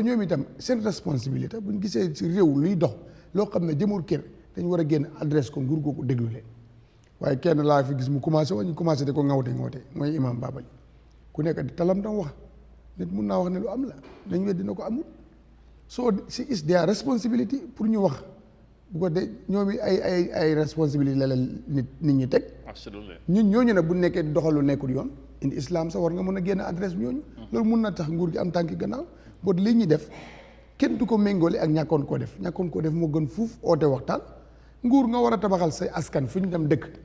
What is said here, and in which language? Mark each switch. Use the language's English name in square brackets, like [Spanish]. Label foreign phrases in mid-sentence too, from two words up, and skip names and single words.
[Wolof] ñoom itam seen responsabilité buñ gisee si réew luy dox loo xam ne jëmul kër dañ war a génn adresse ko nguur googu déglu leen waaye kenn laa fi gis mu commencé ñu commencé di ko ŋawte mooy imam Babali ku nekk di talam tam wax nit mun naa wax ne lu am la dañ wet dina ko amul soo si [English] is their responsibility [Wolof] pour ñu wax bu ko de ñoom ay responsabilité la nit ñi teg ñun ñooñu nag bu nekkee doxalu nekkul yoon indi islam sax war nga mën a génn adresse ñooñu loolu mun na tax nguur gi am tànki gannaaw boo lii ñuy def kenn du ko méngoole ak ñàkkoon koo def moo gën fuuf oote waxtaan nguur nga war a tabaxal say askan fu ñu dem dëkk